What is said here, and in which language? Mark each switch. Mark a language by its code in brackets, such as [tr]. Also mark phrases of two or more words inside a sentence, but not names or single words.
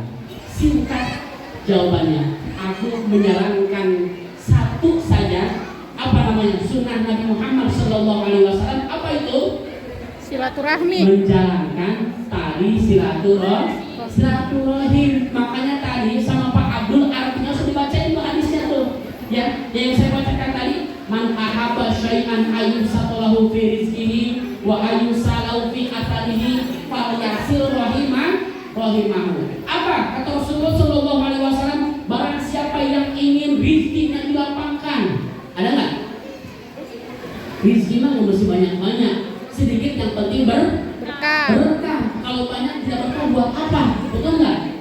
[id] Singkat jawabannya, aku menyarankan satu saja, apa namanya, sunnah Nabi Muhammad SAW. Apa itu? Silaturahmi. Menjalankan tali silaturahim. Makanya tadi sama Pak Abdul artinya sudah dibacain tuh hadisnya tuh. Ya, yang saya bacakan tadi, [ar] من أحب شيئا أن يبسط له في رزقه وأن ينسأ له في أثره فليصل رحمه. [id] Apa kata Rasulullah [ar] صلى الله عليه وسلم? [id] Barang siapa yang ingin rizkinya dilapangkan, ada enggak? Rizki mah mesti banyak-banyak, sedikit yang penting berkah. Kalau banyak tidak berkah buat apa? Betul enggak?